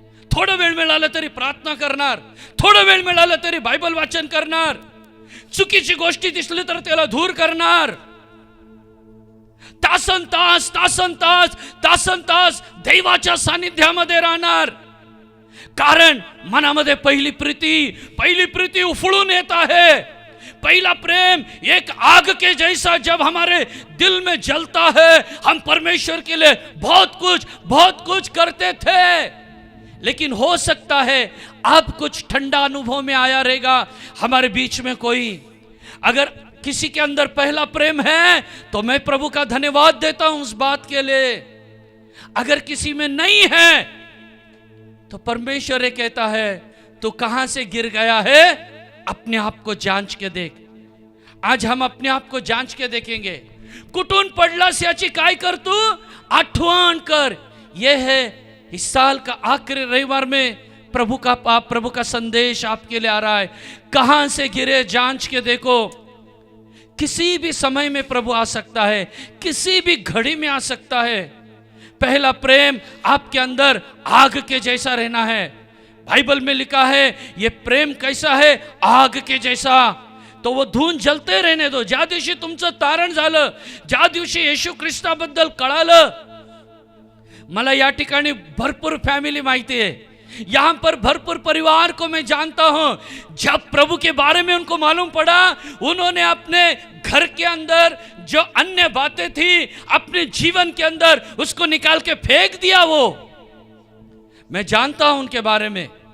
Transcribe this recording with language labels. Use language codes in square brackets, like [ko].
[mr] थोडं वेळ मिळालं तरी प्रार्थना करणार, थोडं वेळ मिळालं तरी बायबल वाचन करणार, चुकीची गोष्टी दिसली तर त्याला दूर करणार, तासन तास तासन तास तासन तास देवाच्या सानिध्यामध्ये राहणार. कारण मनामध्ये पहिली प्रीती उफळून येत आहे. [hi] पहला प्रेम एक आग के जैसा जब हमारे दिल में जलता है, हम परमेश्वर के लिए बहुत कुछ करते थे, लेकिन हो सकता है अब कुछ ठंडा अनुभव में आया रहेगा हमारे बीच में कोई. अगर किसी के अंदर पहला प्रेम है तो मैं प्रभु का धन्यवाद देता हूं उस बात के लिए. अगर किसी में नहीं है तो परमेश्वर ये कहता है, तू कहां से गिर गया है? अपने आप को जांच के देख. आज हम अपने आप को जांच के देखेंगे. [mr] कुठून पडलास याची काय कर? तू आठवण कर. [hi] यह है इस साल का आखिरी रविवार में प्रभु का संदेश आपके लिए आ रहा है. कहां से गिरे जांच के देखो. किसी भी समय में प्रभु आ सकता है, किसी भी घड़ी में आ सकता है. पहला प्रेम आपके अंदर आग के जैसा रहना है. बाइबल में लिखा है ये प्रेम कैसा है? आग के जैसा. तो वो धून जलते रहने दो. [mr] ज्या दिवशी तुमचं तारण झालं, ज्या दिवशी येशू ख्रिस्ताबद्दल कळालं, मला या ठिकाणी भरपूर फॅमिली माहिती है, [hi] यहाँ पर भरपूर परिवार को मैं जानता हूं. जब प्रभु के बारे में उनको मालूम पड़ा, उन्होंने अपने घर के अंदर जो अन्य बातें थी अपने जीवन के अंदर उसको निकाल के फेंक दिया. वो मैं जानता हूं उनके बारे में.